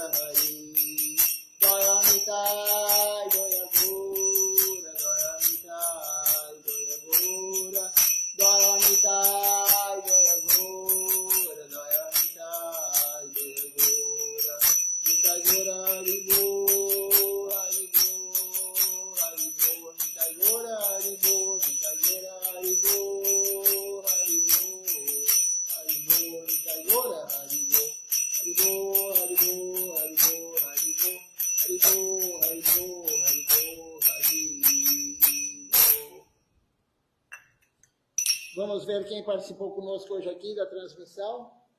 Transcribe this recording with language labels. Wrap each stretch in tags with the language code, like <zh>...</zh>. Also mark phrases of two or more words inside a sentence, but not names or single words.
<bn>হরি, জয় নিতাই, জয় গৌর, জয় নিতাই, জয় গৌর, জয় নিতাই, জয় গৌর, জয় নিতাই, জয় গৌর, নিতাই গৌর, হরিবো, হরিবো, হরিবো, নিতাই গৌর, হরিবো, নিতাই গৌর, হরিবো, হরিবো, হরিবো, নিতাই গৌর, হরিবো, হরিবো, হরিবো, হরিবো, হরিবো, হরিবো, হরিবো, হরিবো, হরিবো.</bn> <pt>Vamos ver quem participou conosco hoje aqui da transmissão.</pt>